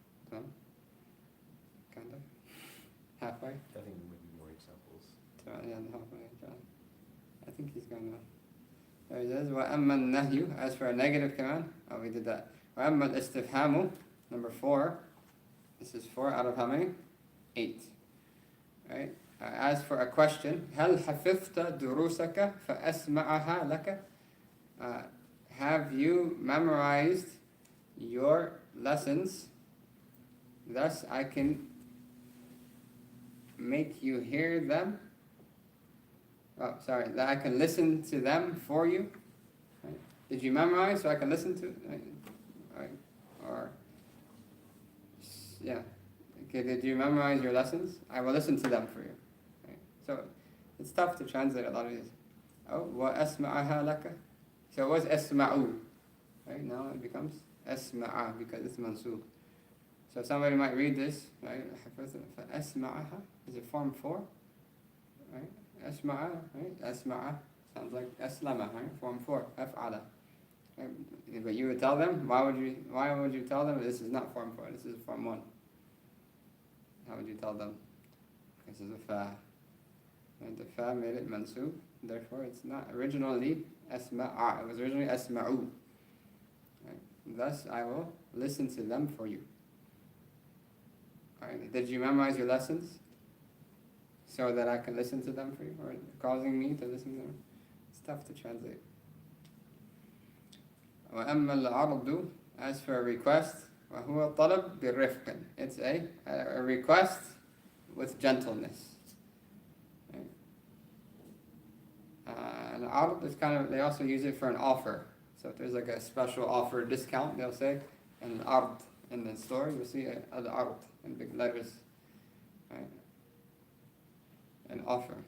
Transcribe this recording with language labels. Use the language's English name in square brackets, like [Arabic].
[English] So, kind of, halfway. I think there might be more examples. Yeah, halfway. I think he's gonna. There he says, [Arabic] وَأَمَّا النَّهْيُ, [English] as for a negative command, oh, we did that. [Arabic] وَأَمَّا الْإِسْتِفْهَامُ, [English] number 4. This is 4 out of how many? 8. Right? As for a question, [Arabic] هل حفظت دروسك فأسمعها لك? [English] Have you memorized your lessons? Thus I can make you hear them. Oh, sorry, that I can listen to them for you. Right? Did you memorize so I can listen to? Right? Or yeah. Okay, did you memorize your lessons? I will listen to them for you. Right? So it's tough to translate a lot of these. Oh, [Arabic] وَأَسْمَعَهَا لَكَ. [English] So it was أَسْمَعُ. Right? Now it becomes أَسْمَعَ because it's mansub. So somebody might read this, right? فَأَسْمَعَهَا. Is it form 4? Right? أسمع, right? أسمع sounds like أسلم, right? Form 4, أفعل. Right? But you would tell them, why would you tell them this is not form 4, this is form 1? How would you tell them? This is a fa. And the fa made it mansub, therefore it's not originally أسمع, it was originally أسمعu. Right? Thus I will listen to them for you. Right? Did you memorize your lessons? So that I can listen to them for you, or causing me to listen to them. It's tough to translate. [Arabic] وَأَمَّا الْعَرْضُ, [English] as for a request, [Arabic] وَهُوَ طَلَبْ بِالرِّفْقٍ. [English] It's a request with gentleness. Right? And ard is kind of, they also use it for an offer. So if there's like a special offer discount, they'll say, an ard in the store, you'll see al-ard in big letters. Right? An offer.